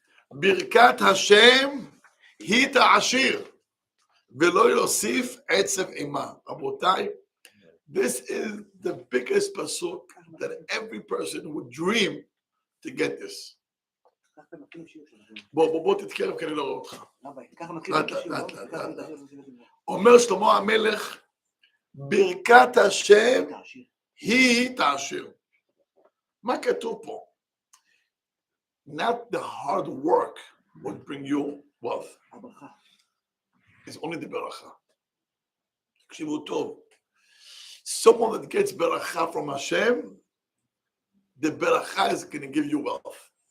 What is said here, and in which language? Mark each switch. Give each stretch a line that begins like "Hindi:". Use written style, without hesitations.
Hebrew: ברכת השם היא תעשיר, ולא יוסיף עצב עמה.
English: רבותיי, this is the biggest pasuk that every person would dream to get this.
Hebrew: ככה מתחילים שיעור שלנו. בוא תתקרב כי אני לא רואה אותך. רבי, ככה מתחילים שיעור. לאט. אומר שלמה המלך, ברכת השם היא תעשיר. מה כתוב פה?
English: Not the hard work would bring you wealth.
Hebrew: הברכה.
English: It's only the ברכה.
Hebrew: תקשיבו טוב.
English: Someone that gets ברכה from Hashem, the ברכה is going to give you wealth.